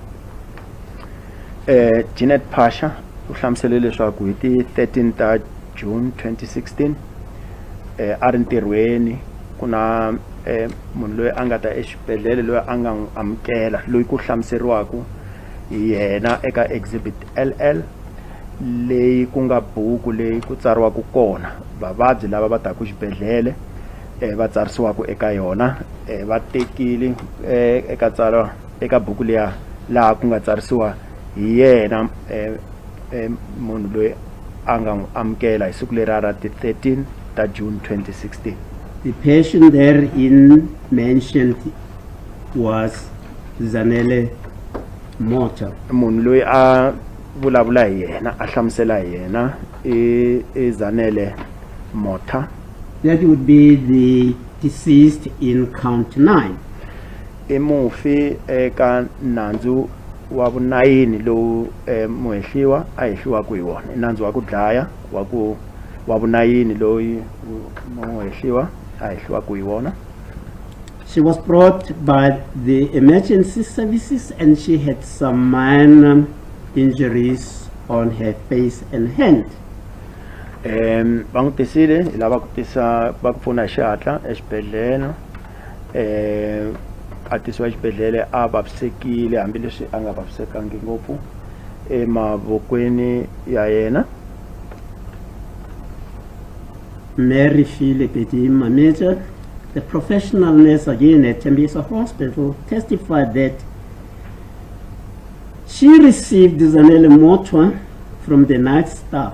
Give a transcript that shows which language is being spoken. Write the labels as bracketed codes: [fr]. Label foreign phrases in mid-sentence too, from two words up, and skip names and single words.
[ts] Jeanette Pasha u hlamusele leswaku hi ti 13 ta June 2016 a ri ntirhweni ku na munhu loyi a nga ta exibedhlele loyi a nga amukela loyi ku hlamuseriwaku yena eka Exhibit LL leyi ku nga buku leyi ku tsariwaku kona vavabyi lava va taka xibedhlele va tsarisiwaka eka yona va tekile eka tsala eka buku leya laha ku nga tsarisiwa hi yena munhu loyi a nga amukela hi siku lera ra ti 13 ta June 2016. [en] The patient therein mentioned was Zanele Mota. [ts] Munhu loyi a vulavula hi yena a hlamusela hi yena i Zanele Mota. [en] That would be the deceased in count 9. [ts] I mufi eka nandzu wa vu-9 lowu muhehliwa a hehliwaku hi wona. I nandzu wa ku dlaya wa vu-9 loyi muhehliwa a hehliwaku hi wona. [en] She was brought by the emergency services and she had some minor injuries on her face and hand. [ts] Va n'wi tisile hi lava ku tisa va ku pfuna hi xihatla exibedhlele a tisiwa exibedhlele a vavisekile hambileswi a nga vavisekangi ngopfu emavokweni ya yena. [en] Mary Philip Manager, the professional nurse again at Tembisa Hospital, testified that she received Zanele Motwa from the night staff.